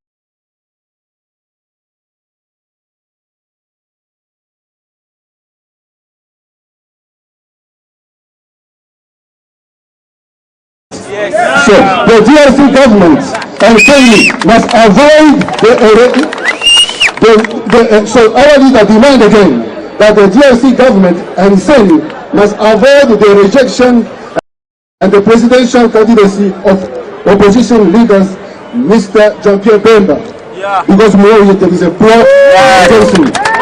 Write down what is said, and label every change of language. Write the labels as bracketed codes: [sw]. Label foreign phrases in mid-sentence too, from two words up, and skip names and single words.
[en] So the DRC government and CENI must avoid so our leader demand again that the DRC government and CENI must avoid the rejection and the presidential candidacy of opposition leaders, Mr. Jean-Pierre Bemba, because we know there is a plot against him.